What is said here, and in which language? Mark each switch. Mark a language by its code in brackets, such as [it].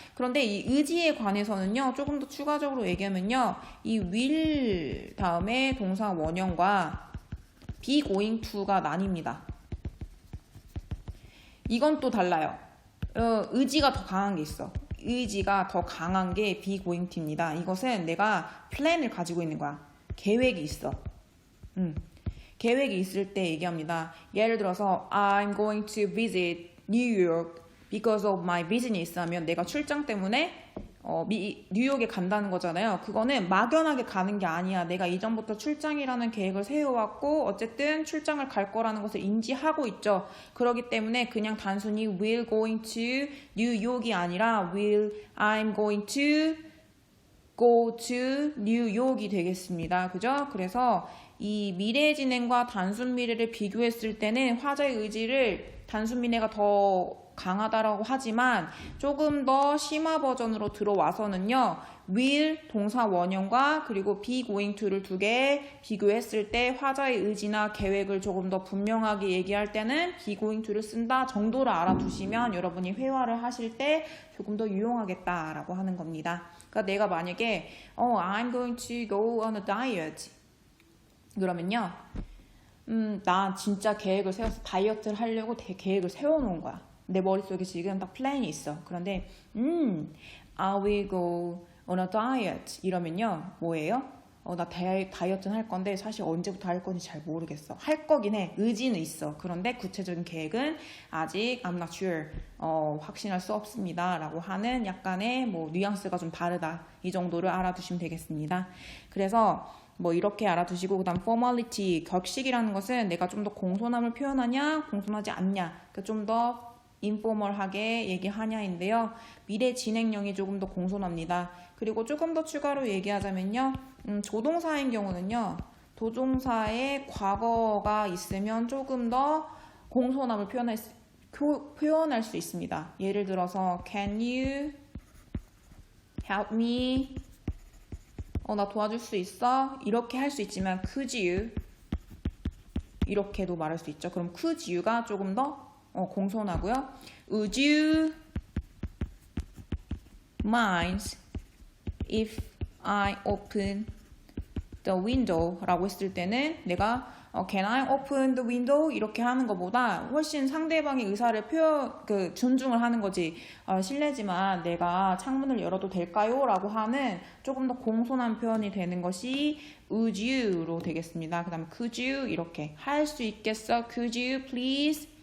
[ko] 그런데 이 의지에 관해서는요, 조금 더 추가적으로 얘기하면요, 이 will 다음에 동사 원형과 be going to가 나뉩니다. 이건 또 달라요. 의지가 더 강한 게 있어. 의지가 더 강한 게 be going to입니다. 이것은 내가 플랜을 가지고 있는 거야. 계획이 있어. 계획이 있을 때 얘기합니다. [en] 예를 들어서 I'm going to visit New York because of my business [ko] 하면 내가 출장 때문에 뉴욕에 간다는 거잖아요. 그거는 막연하게 가는 게 아니야. 내가 이전부터 출장이라는 계획을 세워왔고 어쨌든 출장을 갈 거라는 것을 인지하고 있죠. 그렇기 때문에 그냥 단순히 [en] will going to New York [ko] 이 아니라 [en] will I'm going to go to New York [ko] 이 되겠습니다. 그죠? 그래서 이 미래 진행과 단순 미래를 비교했을 때는 화자의 의지를 단순 미래가 더 강하다라고 하지만 조금 더 심화 버전으로 들어와서는요. will 동사 원형과 그리고 be going to를 두 개 비교했을 때 화자의 의지나 계획을 조금 더 분명하게 얘기할 때는 be going to를 쓴다 정도를 알아두시면 여러분이 회화를 하실 때 조금 더 유용하겠다라고 하는 겁니다. 그러니까 내가 만약에 [en] I'm going to go on a diet [ko] 그러면요. 나 진짜 계획을 세워서 다이어트를 하려고 계획을 세워놓은 거야. 내 머릿속에 지금 딱 플랜이 있어. 그런데 [en] I will go on a diet [ko] 이러면요. 뭐예요? 나 다이어트는 할 건데 사실 언제부터 할 건지 잘 모르겠어. 할 거긴 해. 의지는 있어. 그런데 구체적인 계획은 아직 [en] I'm not sure. [ko] 확신할 수 없습니다. 라고 하는 약간의 뭐 뉘앙스가 좀 다르다. 이 정도를 알아두시면 되겠습니다. 그래서 뭐 이렇게 알아두시고 그다음 formality, 격식이라는 것은 내가 좀 더 공손함을 표현하냐 공손하지 않냐 좀 더 인포멀하게 얘기하냐인데요. 미래 진행형이 조금 더 공손합니다. 그리고 조금 더 추가로 얘기하자면요. 조동사인 경우는요. 조동사의 과거가 있으면 조금 더 공손함을 표현할 수 있습니다. [en] 예를 들어서 Can you help me? [ko] 나 도와줄 수 있어? 이렇게 할 수 있지만 [en] could you? [ko] 이렇게도 말할 수 있죠. 그럼 could you가 조금 더 공손하고요. [en] Would you mind if I open the window? [ko] 라고 했을 때는 내가 [en] Can I open the window? [ko] 이렇게 하는 것보다 훨씬 상대방의 의사를 존중을 하는 거지. 실례지만 내가 창문을 열어도 될까요? 라고 하는 조금 더 공손한 표현이 되는 것이 would you로 되겠습니다. 그 다음에 [en] could you [ko] 이렇게 할 수 있겠어? [en] Could you please?